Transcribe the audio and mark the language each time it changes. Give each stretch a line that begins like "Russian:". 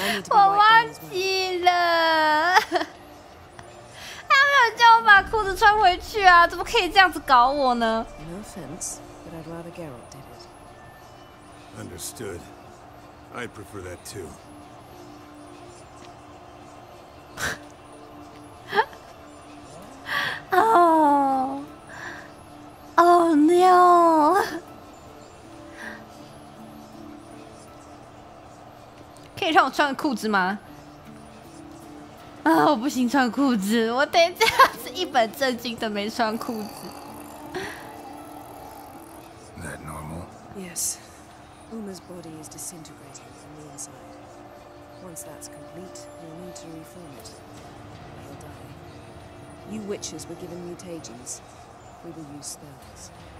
Chinese: 我忘记了。还有没人叫我把裤子穿回去啊！怎么可以这样子搞我呢
English: No offense, but I'd rather Geralt did it. Understood. I'd prefer that too. Oh. Oh no.
Chinese: 可以让我穿裤子吗？啊，我不行穿裤子，我得这样子一本正经的没穿裤子。
English: That normal? Yes. Uma's body is disintegrating from the inside. Once that's complete, you'll need to reform it. He'll die. You witches were given mutagens. We will use spells.